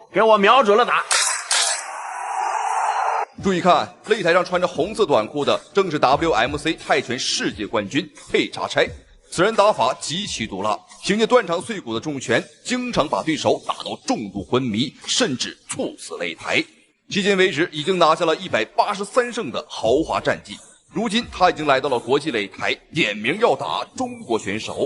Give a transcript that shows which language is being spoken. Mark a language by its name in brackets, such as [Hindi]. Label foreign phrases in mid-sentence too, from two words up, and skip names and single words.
[Chinese] 给我瞄準了打。注意看，擂台上穿着紅色短褲的正是 WMC 泰拳世界冠軍佩查差。此人打法極其毒辣，凭借斷腸碎骨的重拳，經常把對手打到重度昏迷，甚至猝死擂台。迄今為止，已經拿下了183勝的豪華戰績。如今，他已經來到了國際擂台，點名要打中國選手。